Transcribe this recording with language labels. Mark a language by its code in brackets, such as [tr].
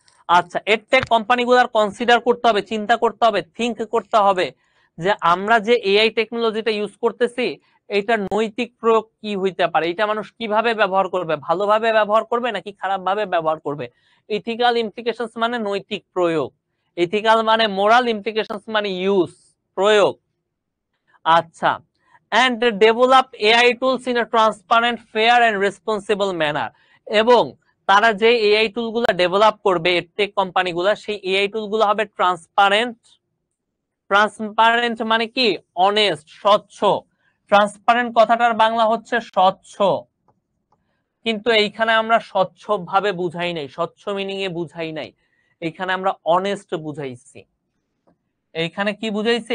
[bn] আচ্ছা, এডটেক কোম্পানিগুলোর কনসিডার করতে হবে, চিন্তা করতে হবে, থিঙ্ক করতে হবে যে আমরা যে এআই টেকনোলজিটা ইউজ করতেছি, এইটার নৈতিক প্রয়োগ কি হইতে পারে, এটা মানুষ কিভাবে ব্যবহার করবে, ভালোভাবে ব্যবহার করবে নাকি খারাপ ভাবে ব্যবহার করবে। ইথিক্যাল ইমপ্লিকেশনস মানে নৈতিক প্রয়োগ, ইথিক্যাল মানে মোরাল, ইমপ্লিকেশনস মানে ইউজ, প্রয়োগ। [en] আচ্ছা, and develop AI tools in a transparent, fair and responsible manner. [bn] এবং তারা যে এআই টুলগুলো ডেভেলপ করবে, এডটেক কোম্পানিগুলো, সেই এআই টুলগুলো হবে ট্রান্সপারেন্ট, ট্রান্সপারেন্ট মানে কি অনেস্ট, স্বচ্ছ। ট্রান্সপারেন্ট কথাটার বাংলা হচ্ছে স্বচ্ছ, কিন্তু এইখানে আমরা স্বচ্ছ ভাবে বুঝাই নাই, স্বচ্ছ মিনিং এ বুঝাই নাই, এইখানে আমরা অনেস্ট বুঝাইছি। এইখানে কি বুঝাইছি?